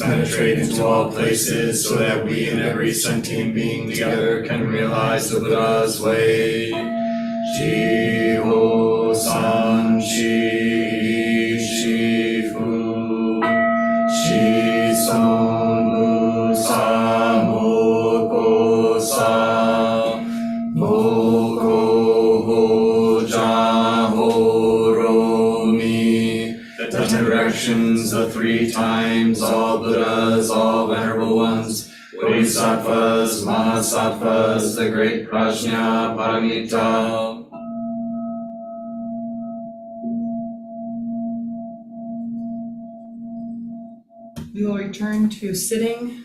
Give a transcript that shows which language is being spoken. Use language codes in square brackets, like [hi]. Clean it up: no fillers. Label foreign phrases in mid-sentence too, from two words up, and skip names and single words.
[en] penetrate into all places, so that we and every sentient being together can realize the Buddha's way. [ja] 十方三世一切諸仏 諸尊菩薩摩訶薩 摩訶般若波羅蜜. [en] The 10 directions, the 3 times, all Buddhas, all venerable ones, Bodhisattvas, Mahasattvas, the great Prajna Paramita. We will return to sitting.